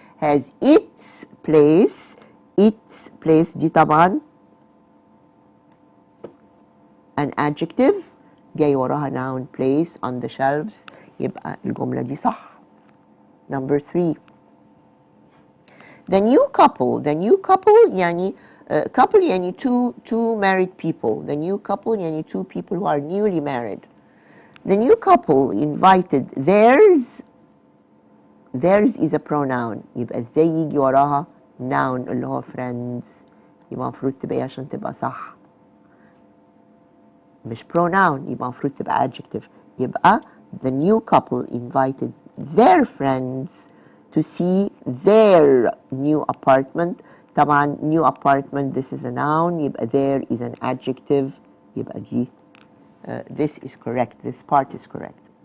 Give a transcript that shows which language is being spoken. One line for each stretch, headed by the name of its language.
English: Has its place. Its place
Arabic: دي طبعا
English: an adjective
Arabic: جاي وراها
English: noun place on the shelves،
Arabic: يبقى الجملة دي صح.
English: Number 3. The new couple يعني couple يعني two married people. The new couple يعني two people who are newly married. The new couple invited theirs is a
Arabic: pronoun، يبقى ازاي يجي وراها noun اللي هو friends؟ يبقى المفروض تبقى عشان تبقى صح مش pronoun، يبقى المفروض تبقى adjective.
English: يبقى the new couple invited their friends to see their new apartment. طبعا new apartment this is a noun، يبقى there is an adjective، يبقى دي this is correct, this part is correct.